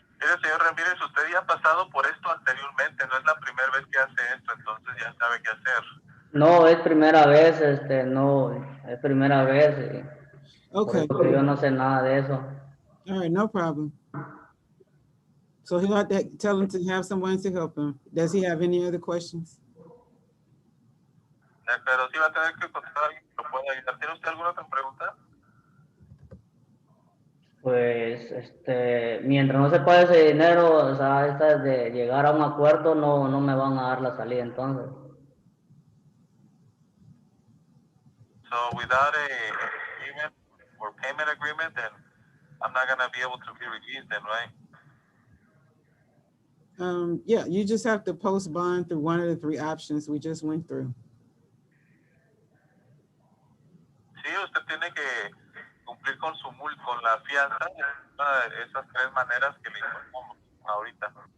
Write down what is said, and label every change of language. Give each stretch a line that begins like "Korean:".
Spanish: Mire, señor Ramírez, usted ya ha pasado por esto anteriormente, no es la primera vez que hace esto, entonces ya sabe qué hacer. No, es primera vez, no, es primera vez.
English: Okay.
Spanish: Porque yo no sé nada de eso.
English: All right, no problem. So he'll have to tell him to have someone to help him. Does he have any other questions?
Spanish: Pero sí va a tener que encontrar a alguien que lo pueda ayudar. ¿Tiene usted alguna otra pregunta? Pues, mientras no se pague ese dinero, o sea, esta de llegar a un acuerdo, no me van a dar la salida entonces.
English: So without a agreement or payment agreement, then I'm not gonna be able to be released then, right? Yeah, you just have to post bond through one of the 3 options we just went through.
Spanish: Sí, usted tiene que cumplir con con la fianza, una de esas 3 maneras que le informamos ahorita.